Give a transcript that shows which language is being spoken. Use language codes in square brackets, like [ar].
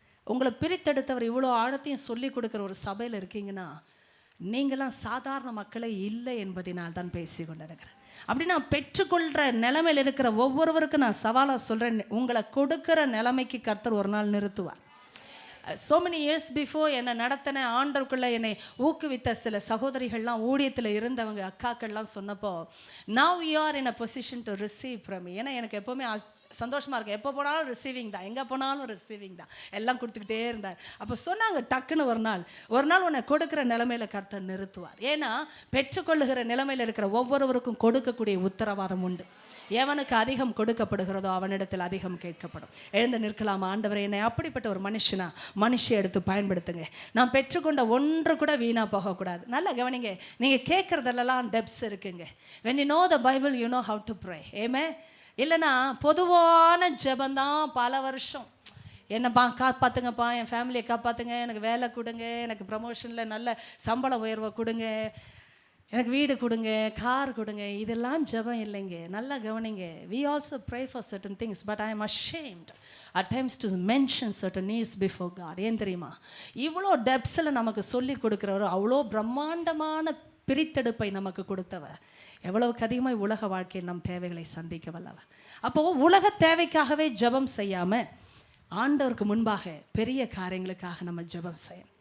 [ta] உங்களை பிரித்தெடுத்தவர் இவ்வளோ ஆழத்தையும் சொல்லி கொடுக்குற ஒரு சபையில் இருக்கீங்கன்னா நீங்களாம் சாதாரண மக்களே இல்லை என்பதினால் தான் பேசி கொண்டிருக்கிறேன். அப்படி நான் பெற்றுக்கொள்கிற நிலைமையில் இருக்கிற ஒவ்வொருவருக்கும் நான் சவாலாக சொல்கிறேன், உங்களை கொடுக்குற நிலைமைக்கு கர்த்தர் ஒரு நாள் நிறுத்துவார். [en] so many years before [ta] என்னை நடத்தின ஆண்டவருக்குள்ளே என்னை ஊக்குவித்த சில சகோதரிகள்லாம், ஊழியத்தில் இருந்தவங்க அக்காக்கள்லாம் சொன்னப்போ, [en] now you are in a position to receive from me. [ta] ஏன்னா எனக்கு எப்போவுமே சந்தோஷமாக இருக்கும். எப்போ போனாலும் ரிசீவிங் தான், எங்கே போனாலும் ரிசீவிங் தான், எல்லாம் கொடுத்துக்கிட்டே இருந்தார். அப்போ சொன்னாங்க, டக்குன்னு ஒரு நாள் உன்னை கொடுக்குற நிலைமையில் கர்த்தர் நிறுத்துவார். ஏன்னா பெற்றுக்கொள்ளுகிற நிலைமையில் இருக்கிற ஒவ்வொருவருக்கும் கொடுக்கக்கூடிய உத்தரவாதம் உண்டு. எவனுக்கு அதிகம் கொடுக்கப்படுகிறதோ அவனிடத்தில் அதிகம் கேட்கப்படும். எழுந்து நிற்கலாம். ஆண்டவரே, என்னை அப்படிப்பட்ட ஒரு மனுஷியை எடுத்து பயன்படுத்துங்க. நான் பெற்றுக்கொண்ட ஒன்று கூட வீணாக போகக்கூடாது. நல்லா கவனிங்க, நீங்கள் கேட்குறதுலாம் டெப்ஸ் இருக்குங்க. [en] when you know the Bible you know how to pray. Amen. [ta] இல்லைன்னா பொதுவான ஜெபந்தான் பல வருஷம். என்னப்பா காப்பாற்றுங்கப்பா, என் ஃபேமிலியை காப்பாற்றுங்க, எனக்கு வேலை கொடுங்க, எனக்கு ப்ரமோஷனில் நல்ல சம்பள உயர்வை கொடுங்க, எனக்கு வீடு கொடுங்க, கார் கொடுங்க, இதெல்லாம் ஜெபம் இல்லைங்க. நல்லா கவனிங்க. [en] we also pray for certain things but I am ashamed at times to mention certain needs before God. [ta] ஏன் தெரியுமா? இவ்வளோ டெப்ஸில் நமக்கு சொல்லி கொடுக்குறவர், அவ்வளோ பிரம்மாண்டமான பிரித்தெடுப்பை நமக்கு கொடுத்தவர், எவ்வளவுக்கு அதிகமாக உலக வாழ்க்கையில் நம் தேவைகளை சந்திக்க வல்லவர். அப்போது உலக தேவைக்காகவே ஜெபம் செய்யாமல் ஆண்டவருக்கு முன்பாக பெரிய காரியங்களுக்காக நம்ம ஜெபம் செய்யணும்.